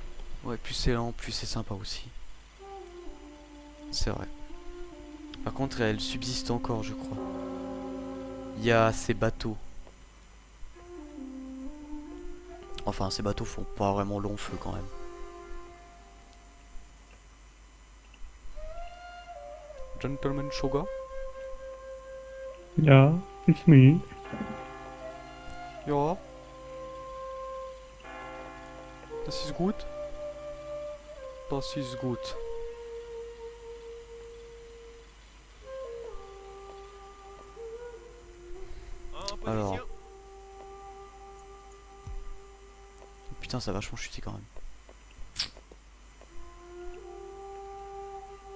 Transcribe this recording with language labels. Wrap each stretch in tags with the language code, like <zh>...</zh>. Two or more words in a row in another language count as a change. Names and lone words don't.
<fr>Ouais, plus c'est lent, plus c'est sympa aussi. C'est vrai. Par contre, elle subsiste encore, je crois. Il y a ces bateaux. Enfin, ces bateaux font pas vraiment long feu quand même. Gentleman Shoga?</fr> <en>Yeah, it's me.</en> <de>Ja. Das ist gut. Das ist gut.</de> <fr>En position. Alors. Putain, ça a vachement chuté quand même.</fr>